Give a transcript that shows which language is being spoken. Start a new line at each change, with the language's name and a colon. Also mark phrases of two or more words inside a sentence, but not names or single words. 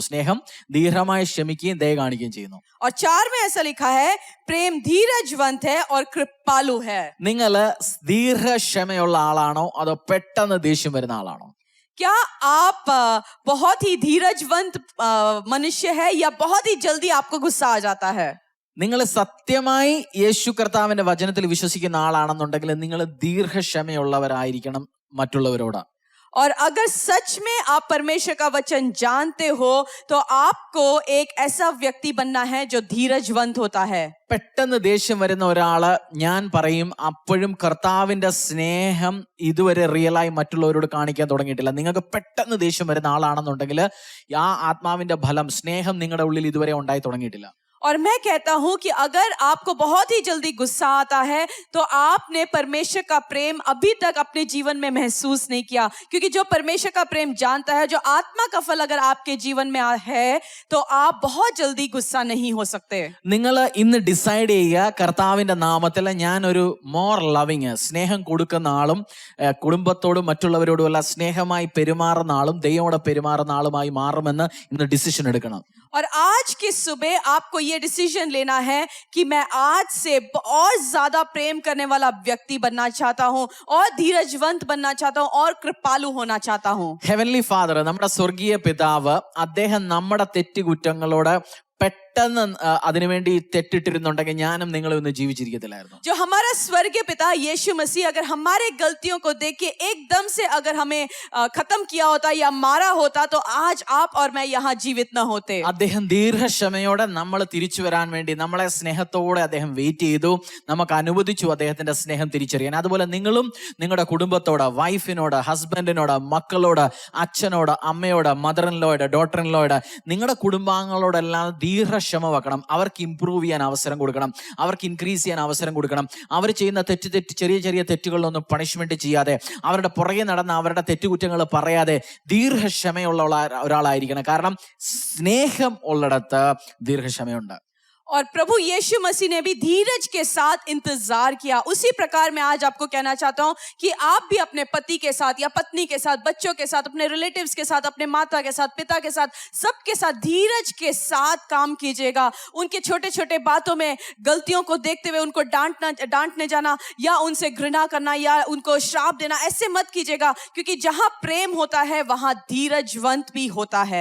Malayalam: സ്നേഹം ദീർഘമായി ക്ഷമിക്കുകയും ദയ കാണിക്കുകയും ചെയ്യുന്നു.
Hindi: और 4 में ऐसा लिखा है, प्रेम धीरजवंत है और कृपालु है.
Malayalam: നിങ്ങൾ ദീർഘക്ഷമയുള്ള ആളാണോ അതോ പെട്ടെന്ന് ദേഷ്യം വരുന്ന ആളാണോ?
Hindi: क्या आप बहुत ही धीरजवंत मनुष्य है या बहुत ही जल्दी आपको गुस्सा आ जाता है?
Malayalam: നിങ്ങൾ സത്യമായി യേശു കർത്താവിന്റെ വചനത്തിൽ വിശ്വസിക്കുന്ന ആളാണെന്നുണ്ടെങ്കിൽ നിങ്ങൾ ദീർഘക്ഷമയുള്ളവരായിരിക്കണം മറ്റുള്ളവരോട്.
Hindi: और अगर सच में आप परमेश्वर का वचन जानते हो तो आपको एक ऐसा व्यक्ति बनना है जो धीरजवंत होता है.
Malayalam: പെട്ടെന്ന് ദേഷ്യം വരുന്ന ഒരാള് ഞാൻ പറയും അപ്പോഴും കർത്താവിന്റെ സ്നേഹം ഇതുവരെ റിയലായി മറ്റുള്ളവരോട് കാണിക്കാൻ തുടങ്ങിയിട്ടില്ല. നിങ്ങൾക്ക് പെട്ടെന്ന് ദേഷ്യം വരുന്ന ആളാണെന്നുണ്ടെങ്കിൽ ആ ആത്മാവിന്റെ ഫലം സ്നേഹം നിങ്ങളുടെ ഉള്ളിൽ ഇതുവരെ ഉണ്ടായി തുടങ്ങിയിട്ടില്ല.
Hindi: और मैं कहता हूं कि अगर आपको बहुत ही जल्दी गुस्सा आता है तो आपने परमेश्वर का प्रेम अभी तक अपने जीवन में महसूस नहीं किया, क्योंकि जो परमेश्वर का प्रेम जानता है, जो आत्मा का फल अगर आपके जीवन में है तो आप बहुत जल्दी गुस्सा नहीं हो सकते.
Malayalam: നിങ്ങൾ ഇന്ന് ഡിസൈഡ് ചെയ്യുക, കർത്താവിന്റെ നാമത്തിൽ ഞാനൊരു
English: more loving,
Malayalam: സ്നേഹം കൊടുക്കുന്ന ആളും കുടുംബത്തോടും മറ്റുള്ളവരോടുമുള്ള സ്നേഹമായി പെരുമാറുന്ന ആളും ദൈവത്തോടെ പെരുമാറുന്ന ആളുമായി മാറുമെന്ന് ഇന്ന് ഡിസിഷൻ എടുക്കണം.
Hindi: और आज की सुबह आपको ये डिसीजन लेना है कि मैं आज से और ज्यादा प्रेम करने वाला व्यक्ति बनना चाहता हूं और धीरजवंत बनना चाहता हूं और कृपालु होना चाहता हूं.
English: Heavenly Father,
Malayalam: നമ്മുടെ സ്വർഗീയ പിതാവ്, അദ്ദേഹം നമ്മുടെ തെറ്റുകുറ്റങ്ങളോട് പെട്ടെന്ന് അതിനുവേണ്ടി തെറ്റിട്ടിരുന്നുണ്ടെങ്കിൽ ഞാനും നിങ്ങളും ഇന്ന് ജീവിച്ചിരിക്കത്തില്ലായിരുന്നു.
Hindi: जो हमारा स्वर्गीय पिता यीशु मसीह अगर हमारे गलतियों को देख के एकदम से अगर हमें खत्म किया होता या मारा होता तो आज आप और मैं यहाँ जीवित न होते.
Malayalam: അദ്ദേഹം ദീർഘക്ഷമയോടെ നമ്മൾ തിരിച്ചു വരാൻ വേണ്ടി നമ്മളെ സ്നേഹത്തോടെ അദ്ദേഹം വെയിറ്റ് ചെയ്തു, നമുക്ക് അനുവദിച്ചു അദ്ദേഹത്തിന്റെ സ്നേഹം തിരിച്ചറിയാൻ. അതുപോലെ നിങ്ങളും നിങ്ങളുടെ കുടുംബത്തോട്, വൈഫിനോട്, ഹസ്ബൻഡിനോട്, മക്കളോട്, അച്ഛനോട്, അമ്മയോട്,
English: mother in lawയോട്, daughter in lawയോട്,
Malayalam: നിങ്ങളുടെ കുടുംബാംഗങ്ങളോടെല്ലാം ദീർഘക്ഷമ വെക്കണം. അവർക്ക് ഇംപ്രൂവ് ചെയ്യാൻ അവസരം കൊടുക്കണം, അവർക്ക് ഇൻക്രീസ് ചെയ്യാൻ അവസരം കൊടുക്കണം. അവർ ചെയ്യുന്ന ചെറിയ ചെറിയ തെറ്റുകളിലൊന്നും പണിഷ്മെന്റ് ചെയ്യാതെ, അവരുടെ പുറകെ നടന്ന അവരുടെ തെറ്റുകുറ്റങ്ങൾ പറയാതെ ദീർഘക്ഷമയുള്ള ഒരാളായിരിക്കണം. കാരണം സ്നേഹം ഉള്ളിടത്ത് ദീർഘക്ഷമയുണ്ട്.
Hindi: और प्रभु यीशु मसीह ने भी धीरज के साथ इंतजार किया. उसी प्रकार मैं आज आपको कहना चाहता हूं कि आप भी अपने पति के साथ या पत्नी के साथ, बच्चों के साथ, अपने रिलेटिव्स के साथ, अपने माता के साथ, पिता के साथ, सबके साथ धीरज के साथ काम कीजिएगा. उनके छोटे छोटे बातों में गलतियों को देखते हुए उनको डांटने जाना या उनसे घृणा करना या उनको श्राप देना, ऐसे मत कीजिएगा, क्योंकि जहां प्रेम होता है वहां धीरजवंत भी होता है.